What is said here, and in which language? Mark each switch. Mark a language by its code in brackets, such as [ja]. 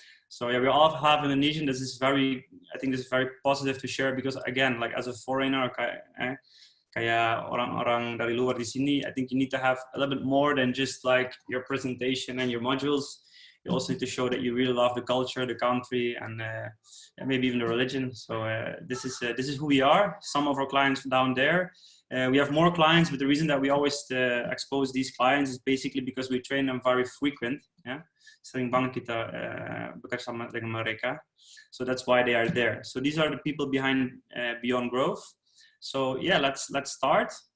[en] So yeah, we all have Indonesian. This is very, I think this is very positive to share because again, like as a foreigner, [id] kayak orang-orang dari luar di sini, [en] I think you need to have a little bit more than just like your presentation and your modules. You also need to show that you really love the culture, the country, and maybe even the religion. So this is who we are. Some of our clients down there. We have more clients, but the reason that we always expose these clients is basically because we train them very frequent. [id] Yeah, sering banget kita bekerja sama dengan mereka. [en] So that's why they are there. So these are the people behind Beyond Growth. So yeah, let's start.